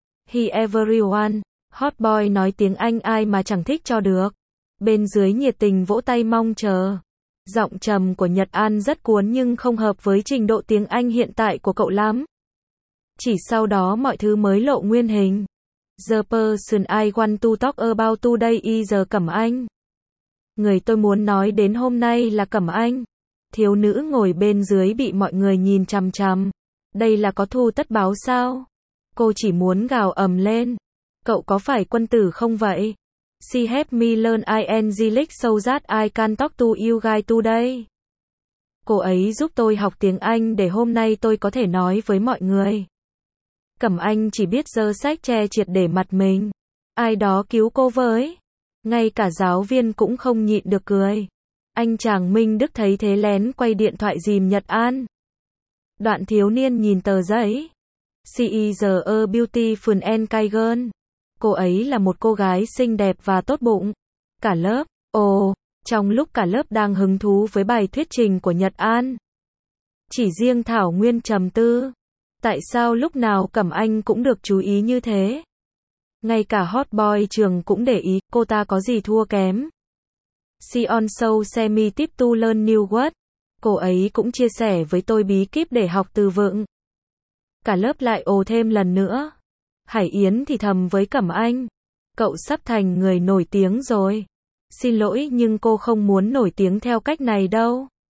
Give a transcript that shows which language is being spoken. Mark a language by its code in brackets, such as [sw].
[en] Hi everyone. [vi] Hot boy nói tiếng Anh ai mà chẳng thích cho được. Bên dưới nhiệt tình vỗ tay mong chờ. Giọng trầm của Nhật An rất cuốn nhưng không hợp với trình độ tiếng Anh hiện tại của cậu lắm. Chỉ sau đó mọi thứ mới lộ nguyên hình. [en] The person I want to talk about today is Cẩm Anh. [vi] Người tôi muốn nói đến hôm nay là Cẩm Anh. Thiếu nữ ngồi bên dưới bị mọi người nhìn chằm chằm. Đây là có thu tất báo sao? Cô chỉ muốn gào ầm lên. Cậu có phải quân tử không vậy? [en] She helped me learn English so that I can talk to you guys today. [vi] Cô ấy giúp tôi học tiếng Anh để hôm nay tôi có thể nói với mọi người. Cẩm Anh chỉ biết giơ sách che triệt để mặt mình. Ai đó cứu cô với. Ngay cả giáo viên cũng không nhịn được cười. Anh chàng Minh Đức thấy thế lén quay điện thoại dìm Nhật An. Đoạn thiếu niên nhìn tờ giấy. [en] She is a beautiful and kind girl. [vi] Cô ấy là một cô gái xinh đẹp và tốt bụng. Cả lớp, trong lúc cả lớp đang hứng thú với bài thuyết trình của Nhật An. Chỉ riêng Thảo Nguyên trầm tư. Tại sao lúc nào Cẩm Anh cũng được chú ý như thế? Ngay cả hot boy trường cũng để ý, cô ta có gì thua kém. [en] She also sent me tip to learn new word. [vi] Cô ấy cũng chia sẻ với tôi bí kíp để học từ vựng. Cả lớp lại ồ thêm lần nữa. Hải Yến thì thầm với Cẩm Anh. Cậu sắp thành người nổi tiếng rồi. Xin lỗi nhưng cô không muốn nổi tiếng theo cách này đâu.